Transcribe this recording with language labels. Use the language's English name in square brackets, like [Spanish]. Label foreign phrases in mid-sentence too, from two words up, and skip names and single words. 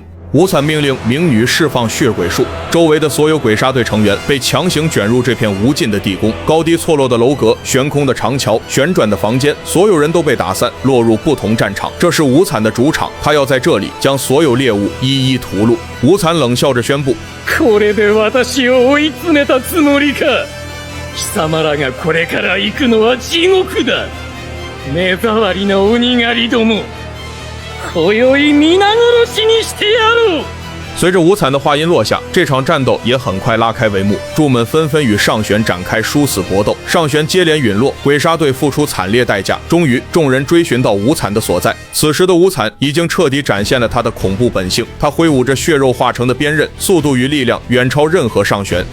[Chinese] 无惨命令冥女释放血鬼术，周围的所有鬼杀队成员被强行卷入这片无尽的地宫。高低错落的楼阁、悬空的长桥、旋转的房间，所有人都被打散，落入不同战场。这是无惨的主场，他要在这里将所有猎物一一屠戮。无惨冷笑着宣布： [Japanese] これで私を追い詰めたつもりか。貴様らがこれから行くのは地獄だ。目障りの鬼狩りども。今宵皆殺しにしてやろう。 [Chinese] 随着无惨的话音落下，这场战斗也很快拉开帷幕，柱们纷纷与上弦展开殊死搏斗，上弦接连陨落，鬼杀队付出惨烈代价。终于，众人追寻到无惨的所在。此时的无惨已经彻底展现了他的恐怖本性，他挥舞着血肉化成的鞭刃，速度与力量远超任何上弦。